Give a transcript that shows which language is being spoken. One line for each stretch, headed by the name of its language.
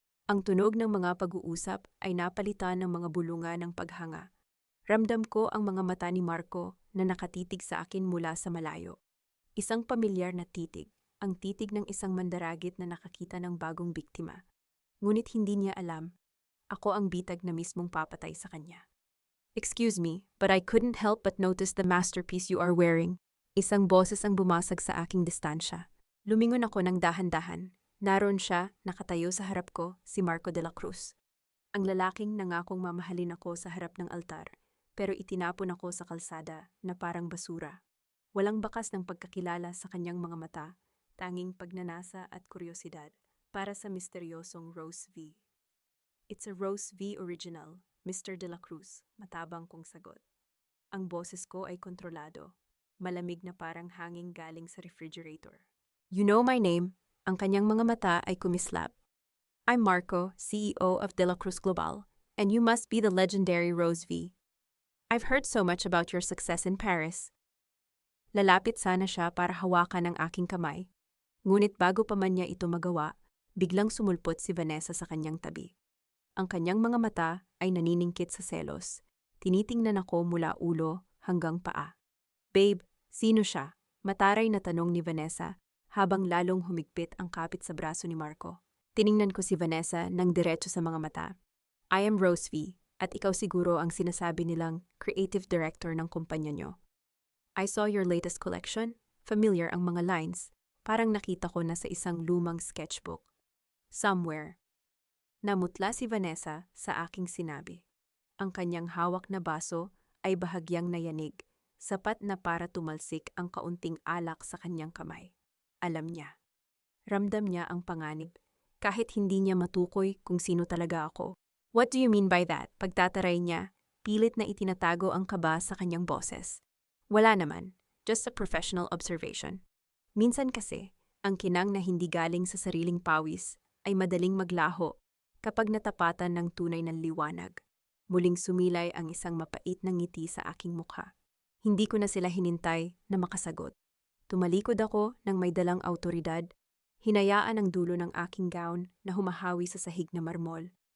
Filipino: Ang tunog ng mga pag-uusap ay napalitan ng mga bulunga ng paghanga. Ramdam ko ang mga mata ni Marco na nakatitig sa akin mula sa malayo. Isang pamilyar na titig, ang titig ng isang mandaragit na nakakita ng bagong biktima. Ngunit hindi niya alam, ako ang bitag na mismong papatay sa kanya.
English: Excuse me, but I couldn't help but notice the masterpiece you are wearing.
Filipino: Isang boses ang bumasag sa aking distansya. Lumingon ako ng dahan-dahan. Naroon siya, nakatayo sa harap ko, si Marco de la Cruz. Ang lalaking nangakong mamahalin ako sa harap ng altar. Pero itinapon ako sa kalsada na parang basura. Walang bakas ng pagkakilala sa kanyang mga mata, tanging pagnanasa at kuryosidad para sa misteryosong Rose V.
English: It's a Rose V original, Mr. De La Cruz,
Filipino: matabang kong sagot. Ang boses ko ay kontrolado, malamig na parang hanging galing sa refrigerator.
English: You know my name,
Filipino: ang kanyang mga mata ay kumislap.
English: I'm Marco, CEO of De La Cruz Global, and you must be the legendary Rose V. I've heard so much about your success in Paris.
Filipino: Lalapit sana siya para hawakan ang aking kamay. Ngunit bago pa man niya ito magawa, biglang sumulpot si Vanessa sa kanyang tabi. Ang kanyang mga mata ay naniningkit sa selos. Tinitingnan ako mula ulo hanggang paa. Babe, Sino siya? Mataray na tanong ni Vanessa habang lalong humigpit ang kapit sa braso ni Marco. Tiningnan ko si Vanessa nang diretso sa mga mata.
English: I am Rose V,
Filipino: at ikaw siguro ang sinasabi nilang creative director ng kumpanya nyo.
English: I saw your latest collection.
Filipino: Familiar ang mga lines. Parang nakita ko na sa isang lumang sketchbook. Somewhere. Namutla si Vanessa sa aking sinabi. Ang kanyang hawak na baso ay bahagyang nayanig, sapat na para tumalsik ang kaunting alak sa kanyang kamay. Alam niya. Ramdam niya ang panganib, kahit hindi niya matukoy kung sino talaga ako.
English: What do you mean by that?
Filipino: Pagtataray niya, pilit na itinatago ang kaba sa kanyang boses. Wala naman,
English: just a professional observation.
Filipino: Minsan kasi, ang kinang na hindi galing sa sariling pawis ay madaling maglaho kapag natapatan ng tunay na liwanag. Muling sumilay ang isang mapait na ngiti sa aking mukha. Hindi ko na sila hinintay na makasagot. Tumalikod ako ng may dalang awtoridad, hinayaan ang dulo ng aking gown na humahawi sa sahig na marmol.